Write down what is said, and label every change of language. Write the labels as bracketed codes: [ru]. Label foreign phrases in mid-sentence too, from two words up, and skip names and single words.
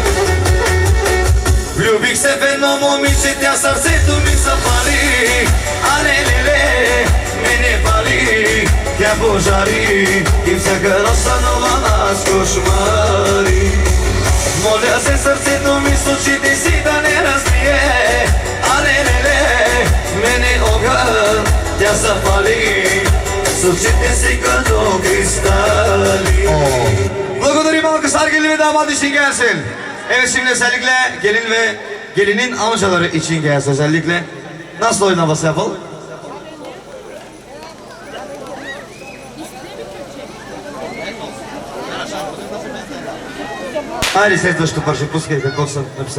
[bg] Влюбих се в едно момиче, тя сърцето ми запали, а леле, мене пали, тя пожари, и всяка нощ сънувам аз кошмари. Моля се сърцето ми с очите си да не разбие, а леле, мене огън, тя запали, с очите си като kристali. [tr] Благодарим alkış gelin ve damat için gelsin. Evet, şimdi özellikle gelin ve gelinin amcaları için gelsin özellikle. Nasıl oynaması yapalım? [bg] Айде следващото парче, пускай какво съм написал.